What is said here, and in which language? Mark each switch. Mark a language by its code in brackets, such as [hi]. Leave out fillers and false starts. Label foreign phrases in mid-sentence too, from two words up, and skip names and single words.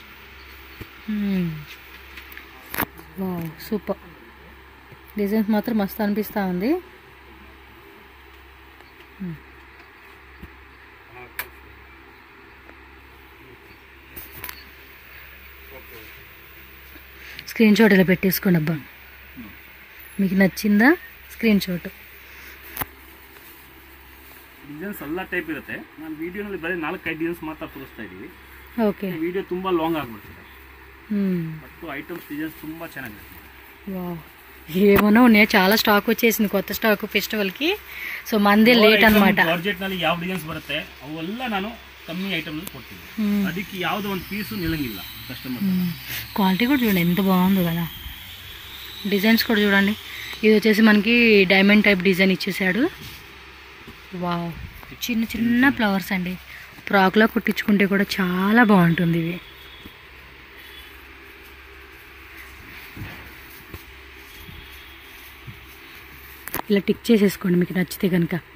[te] వావ్ సూపర్, డిజైన్స్ మాత్రం మస్తు అనిపిస్తూ ఉంది. [en] screen shot [te] ఇలా పెట్టేసుకోండి అబ్బా, మీకు నచ్చిందా [en] screen shot. [kn] ಡಿಸೈನ್ಸ್ ಎಲ್ಲ ಟೈಪ್ ಇರುತ್ತೆ. ನಾನು ವಿಡಿಯೋನಲ್ಲಿ ಬರೀ 4-5 ಡಿಸೈನ್ಸ್ ಮಾತ್ರ ತೋರಿಸ್ತಾ ಇದ್ದೀವಿ. ಓಕೆ, ವಿಡಿಯೋ ತುಂಬಾ ಲಾಂಗ್ ಆಗ್ಬಿಡ್ತದೆ. ಮತ್ತು ಐಟಮ್ಸ್ ಡಿಸೈನ್ಸ್ ತುಂಬಾ ಚೆನ್ನಾಗಿರುತ್ತೆ. [te] వావ్, ఏమన్నా ఉన్నాయి, చాలా స్టాక్ వచ్చేసింది, కొత్త స్టాక్ ఫెస్టివల్కి. సో మందే లేట్ అనమాట. [kn] బడ్జెಟ್ನಲ್ಲಿ ಯಾವ ಡಿಸೈನ್ಸ್ ಬರುತ್ತೆ ಅವೆಲ್ಲ ನಾನು ಕಮ್ಮಿ ಐಟಮ್ನಲ್ಲಿ ಕೊಡ್ತೀನಿ. ಅದಕ್ಕೆ ಯಾವುದೋ ಒಂದು ಪೀಸು ನಿಲ್ಲಂಗಿಲ್ಲ ಕಸ್ಟಮರ್. [te] క్వాలిటీ కూడా చూడండి ఎంత బాగుందో కదా, డిజైన్స్ కూడా చూడండి. ఇది వచ్చేసి మనకి [en] diamond type design [te] ఇచ్చేసాడు. వావ్, చిన్న చిన్న ఫ్లవర్స్ అండి, ఫ్రాక్లో కుట్టించుకుంటే కూడా చాలా బాగుంటుంది ఇవి. ఇలా టిక్ చేసేసుకోండి మీకు నచ్చితే కనుక.